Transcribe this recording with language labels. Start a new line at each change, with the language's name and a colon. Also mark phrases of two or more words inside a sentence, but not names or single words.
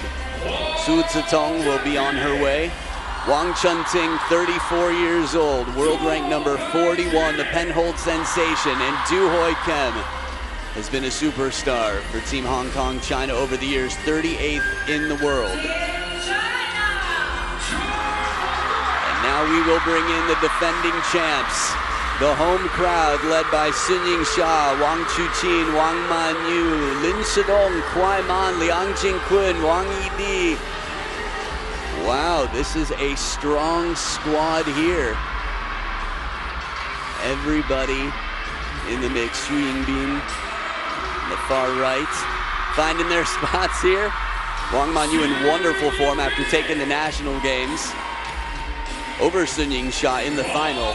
English: Su Zitong will be on her way. Wang Chunting, 34 years old, world rank number 41, the penhold sensation, and Du Hoi Kem has been a superstar for Team Hong Kong China over the years, 38th in the world. And now we will bring in the defending champs. The home crowd led by Sun Ying-sha, Wang Chuqin, Wang Manyu, Lin Shidong, Kuai Man, Liang Jingqun, Wang Yidi. Wow, this is a strong squad here. Everybody in the mix. Xu Yingbin on the far right, finding their spots here. Wang Manyu in wonderful form after taking the national games over Sun Ying-sha in the final.